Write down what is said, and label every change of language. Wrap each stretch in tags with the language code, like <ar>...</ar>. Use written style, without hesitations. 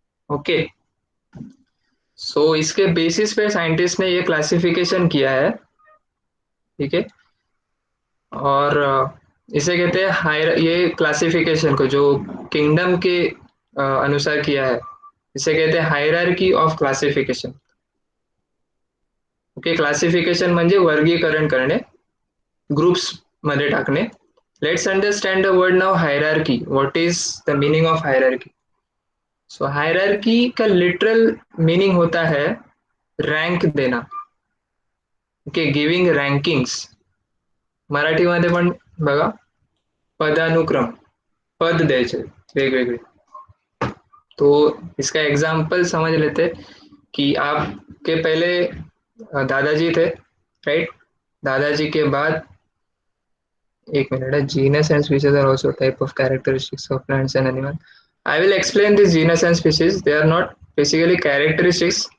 <hi>Okay, सो इसके basis पे scientist ने ये क्लासिफिकेशन किया है। ठीक है, और इसे कहते हैं हायर, ये क्लासिफिकेशन को जो किंगडम के अनुसार किया है, इसे कहते हैं hierarchy of classification.</hi> <mr>Okay, classification म्हणजे वर्गीकरण करणे, ग्रुप्स मध्ये टाकणे।</mr> <en>Let's understand the word now hierarchy, what is the meaning of hierarchy?</en> <hi>So hierarchy का लिटरल मीनिंग होता है रँक देना।</hi> <en>Okay, giving rankings.</en> <mr>मराठीमध्ये पण बघा, पदानुक्रम, पद द्यायचे वेगवेगळे।</mr> <hi>तो इसका एग्जाम्पल समझ लेते कि आपके पहले दादाजी थे, राइट? दादाजी के बाद, एक मिनट है,</hi> <en>Genus and species are also type of characteristics of plants and animal. I will explain this genus and species, they are not basically characteristics.</en>